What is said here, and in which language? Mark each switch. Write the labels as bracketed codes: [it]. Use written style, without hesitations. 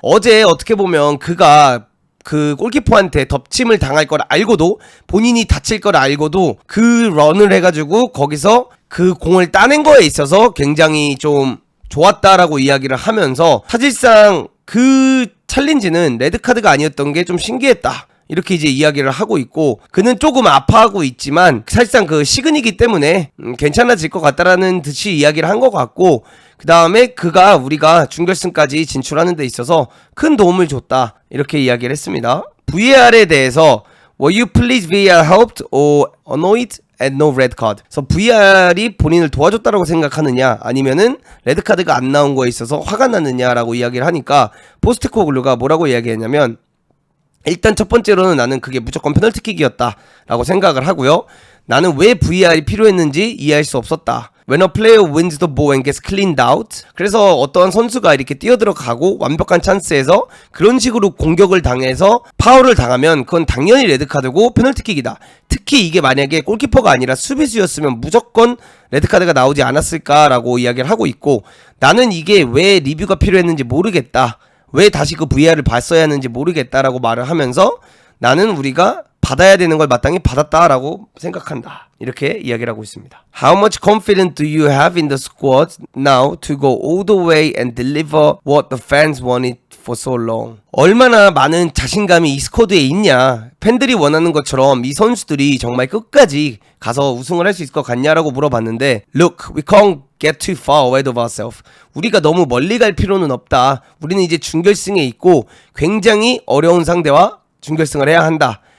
[ko] 어제 어떻게 보면 그가 그 골키퍼한테 덮침을 당할 걸 알고도 본인이 다칠 걸 알고도 그 런을 해가지고 거기서 그 공을 따낸 거에 있어서 굉장히 좀 좋았다라고 이야기를 하면서 사실상 그 챌린지는 레드카드가 아니었던 게 좀 신기했다. 이렇게 이제 이야기를 하고 있고 그는 조금 아파하고 있지만 사실상 그 시근이기 때문에 괜찮아질 것 같다라는 듯이 이야기를 한 것 같고 그 다음에 그가 우리가 준결승까지 진출하는 데 있어서 큰 도움을 줬다 이렇게 이야기를 했습니다. VAR에 대해서 [en] Were you pleased VAR helped or annoyed at no red card? [ko] 그래서 VAR이 본인을 도와줬다라고 생각하느냐 아니면은 레드카드가 안 나온 거에 있어서 화가 났느냐라고 이야기를 하니까 포스테코글루가 뭐라고 이야기했냐면 일단 첫 번째로는 나는 그게 무조건 페널티킥이었다 라고 생각을 하고요. 나는 왜 VAR이 필요했는지 이해할 수 없었다. [en] When a player wins the ball and gets cleaned out. [ko] 그래서 어떠한 선수가 이렇게 뛰어들어가고 완벽한 찬스에서 그런 식으로 공격을 당해서 파울을 당하면 그건 당연히 레드카드고 페널티킥이다. 특히 이게 만약에 골키퍼가 아니라 수비수였으면 무조건 레드카드가 나오지 않았을까라고 이야기를 하고 있고 나는 이게 왜 리뷰가 필요했는지 모르겠다. 왜 다시 그 VAR을 봤어야 하는지 모르겠다라고 말을 하면서 나는 우리가 받아야 되는 걸 마땅히 받았다라고 생각한다. 이렇게 이야기를 하고 있습니다. [en] How much confidence do you have in the squad now to go all the way and deliver what the fans wanted for so long? [ko] 얼마나 많은 자신감이 이 스쿼드에 있냐. 팬들이 원하는 것처럼 이 선수들이 정말 끝까지 가서 우승을 할 수 있을 것 같냐라고 물어봤는데 [en] Look, we can't get too far ahead of ourselves. [ko] 우리가 너무 멀리 갈 필요는 없다. 우리는 이제 준결승에 있고 굉장히 어려운 상대와 준결승을 해야 한다.